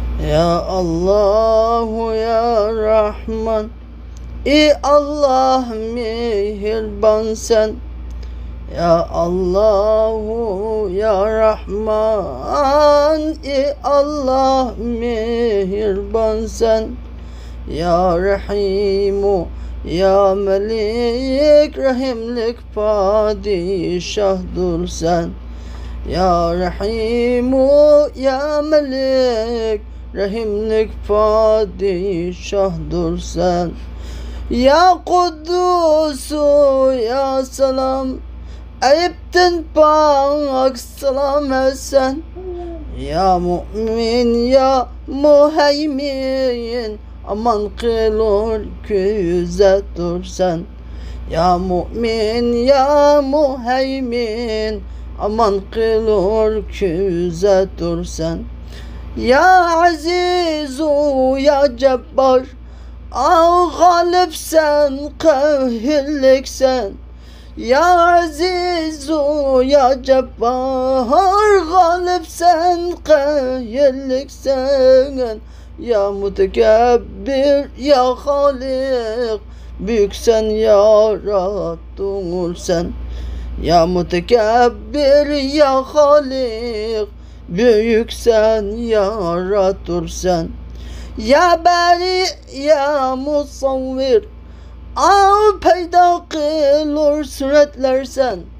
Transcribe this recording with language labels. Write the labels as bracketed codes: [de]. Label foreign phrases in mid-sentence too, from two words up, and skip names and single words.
[ar] يا الله، يا رحمن، ئى الله، [ug] مېھرىبان سەن. [ar] يا الله، يا رحمن، ئى الله، [ug] مېھرىبان سەن. [ar] يا رحيم، يا ملك، [ug] رەھىملىك پادىشاھدۇر سەن. [ar] يا رحيم، يا ملك، [ug] رەھىملىك پادىشاھدۇر سەن. [ar] يا قۇددۇس، يا سالام، [ug] ئەيىبتىن پاك سالام ھەسەن. [ar] يا مؤمن، يا مهيمن، [ug] ئامان قىلۇر، كۆزەتتۇر سەن. [ar] يا مؤمن، يا مهيمن، [ug] ئامان قىلۇر، كۆزەتتۇر سەن. [ar] يا عزيز، يا جبار، [ug] ئاۋۇ غالىبسەن، قەھرلىكسەن. [ar] يا عزيز، يا جبار، [ug] غالىبسەن، قەھرلىكسەن. [ar] يا مۇتەكەببىر، يا خالىق، [ug] بۈيۈكسەن، ياراتقۇسەن. [ar] يا مۇتەكەببىر، يا خالىق، [ug] بۈيۈكسەن، ياراتقۇسەن. [ar] يا بارى، يا مۇسەۋۋىر، [ug] ئاۋۇ پەيدا قىلۇر سۈرەتلەرسەن.